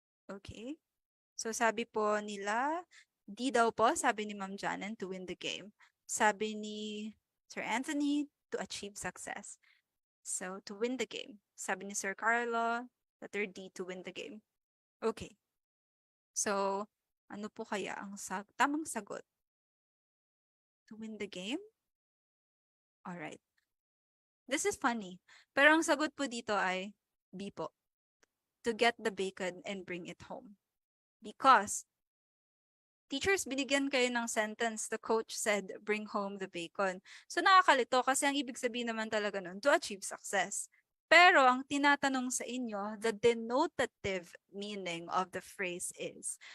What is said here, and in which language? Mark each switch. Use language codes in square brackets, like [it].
[tl] Okay. So sabi po nila, D daw po, sabi ni Ma'am Janen, [en] to win the game. [tl] Sabi ni Sir Anthony, [en] to achieve success. So to win the game. [tl] Sabi ni [en] Sir Carlo, letter D, to win the game. Okay. So, [tl] ano po kaya ang tamang sagot? [en] To win the game? Alright. This is funny. [tl] Pero ang sagot po dito ay B po. [en] To get the bacon and bring it home. Because teachers, [tl] binigyan kayo ng sentence, [en] the coach said, bring home the bacon. [tl] So nakakalito kasi ang ibig sabihin naman talaga nun, [en] to achieve success. [tl] Pero ang tinatanong sa inyo, [en] the denotative meaning of the phrase is.